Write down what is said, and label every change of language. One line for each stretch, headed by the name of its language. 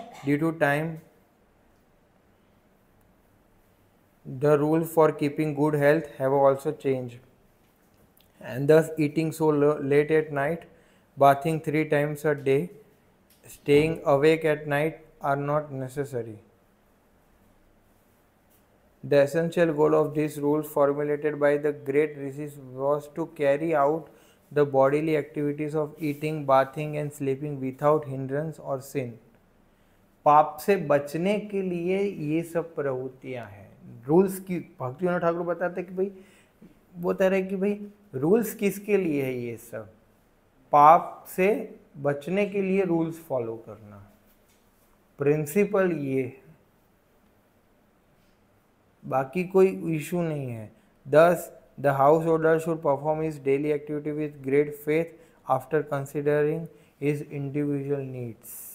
English: Due to time, the rules for keeping good health have also changed, and thus eating so late at night, bathing 3 times a day, staying awake at night are not necessary. The essential goal of these rules formulated by the great rishis was to carry out the bodily activities of eating, bathing and sleeping without hindrance or sin.
Hindi: पाप से बचने के लिए ये सब प्रवृत्तियां हैं। Rules की भक्तिविनोद ठाकुर बताते कि भाई वो तरह कि भाई रूल्स किसके लिए है, ये सब पाप से बचने के लिए रूल्स फॉलो करना, प्रिंसिपल ये, बाकी कोई इशू नहीं है।
English: Thus, the householder should perform his daily activity with great faith after considering his individual needs.